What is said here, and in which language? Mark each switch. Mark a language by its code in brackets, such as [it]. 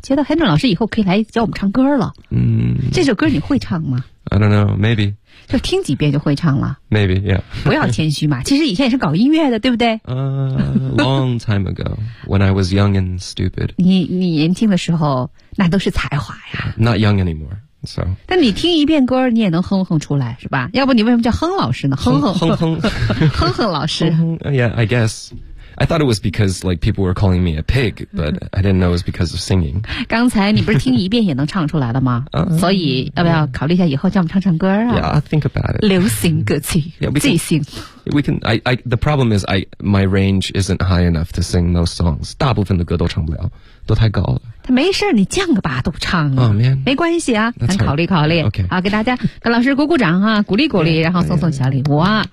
[zh] 觉得韩正老师以后可以来教我们唱歌了。这首歌你会唱吗 [en] ？I don't know, maybe. [zh] 就听几遍就会唱了。 [en] Maybe, yeah. [zh] 不要谦虚嘛，其实以前也是搞音乐的，对不对？ [en] Long time ago, when I was young and stupid. [zh] 你年轻的时候，那都是才华呀。 [en] Not young anymore. So, [zh] 但你听一遍歌你也能哼哼出来是吧，要不你为什么叫哼老师呢，哼哼哼哼哼哼老师 [en] Yeah, I guess I thought it was because like people were calling me a pig but I didn't know it was because of singing [zh] 刚才你不是听一遍也能唱出来的吗所以要不要考虑一下以后叫我们唱唱歌啊 [en] Yeah, I think about it [zh] 流行歌曲即兴 [en] We can, the problem is my range isn't high enough to sing those songs [zh] 大部分的歌都唱不了，都太高了，没事你降个八度唱啊、 oh, man. 没关系啊，咱考虑考虑、 okay. 好，给大家跟老师鼓鼓掌啊，鼓励鼓励 yeah, 然后送送小礼物啊、